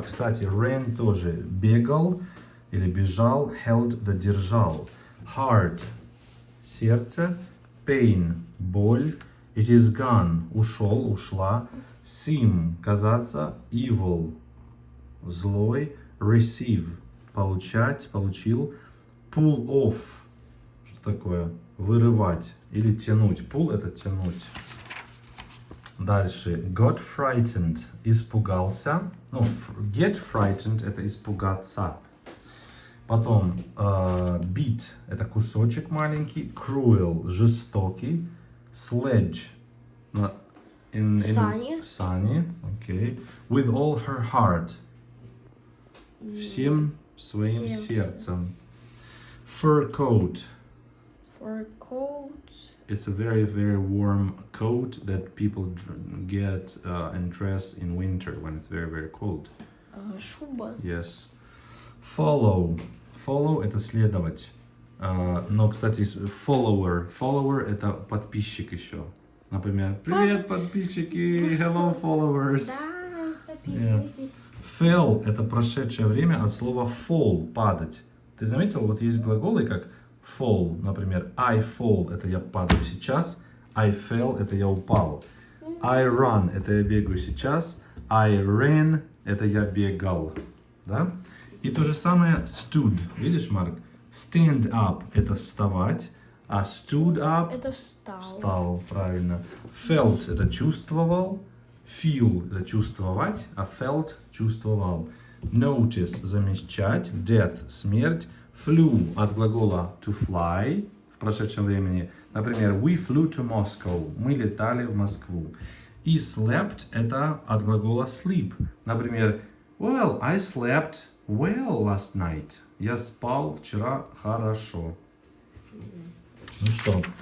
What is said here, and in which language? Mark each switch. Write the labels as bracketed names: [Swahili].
[Russian] Кстати, ran тоже бегал или бежал, held — додержал, heart — сердце, pain — боль, [English] it is gone [Russian] — ушел, ушла, seem — казаться, evil — злой, receive — получать, получил, pull off — что такое? Вырывать или тянуть. Pull — это тянуть. Дальше. [English] Got frightened [Russian] — испугался. Ну, [English] get frightened [Russian] — это испугаться. Потом bit — это кусочек маленький. Cruel — жестокий. Sledge — сани. [English] Okay. With all her heart — [Russian] всем своим сердцем. [English] Fur coat — For coat. it's a very, very warm coat that people get and dress in winter when it's very, very cold. [Russian] Шуба. [English] Yes. Follow. [Russian] Follow — это следовать. Но, кстати, follower. Follower — это подписчик еще. Например, привет, подписчики, [English] hello, followers. [Russian] Да, подписывайтесь. Fell — это прошедшее время от слова fall — падать. Ты заметил, вот есть глаголы как fall, например, [English] I fall [Russian] — это я падаю сейчас, [English] I fell [Russian] — это я упал, [English] I run [Russian] — это я бегаю сейчас, [English] I ran [Russian] — это я бегал, да? И то же самое stood, видишь, Марк? [English] Stand up [Russian] — это вставать, а [English] stood up — [Russian] Это встал. встал, правильно. Felt — это чувствовал, feel — это чувствовать, а felt — чувствовал. Notice — замечать, death — смерть, flew от глагола to fly в прошедшем времени. [English] Например, we flew to Moscow. [Russian] Мы летали в Москву. И slept — это от глагола sleep. [English] Например, well, I slept well last night. [Russian] Я спал вчера хорошо. Ну что,